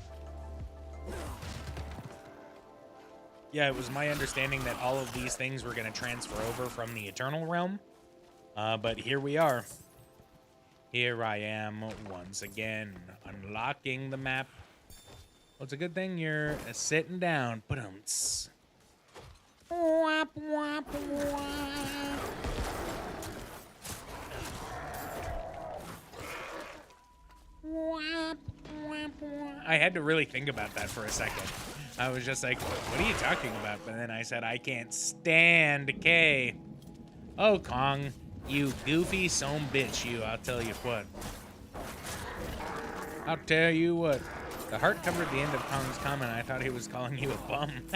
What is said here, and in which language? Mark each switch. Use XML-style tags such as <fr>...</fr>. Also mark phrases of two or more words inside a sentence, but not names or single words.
<en>Yeah, it was my understanding that all of these things were going to transfer over from the Eternal Realm. But here we are. Here I am once again, unlocking the map. Well, it's a good thing you're sitting down. Ba-dum-ts. Wap, wap, wap. Wap, wap, wap. I had to really think about that for a second. I was just like, what are you talking about? But then I said, I can't stand K. Oh, Kong, you goofy son bitch, you. I'll tell you what. I'll tell you what. The heart covered the end of Kong's comment. I thought he was calling you a bum.</en>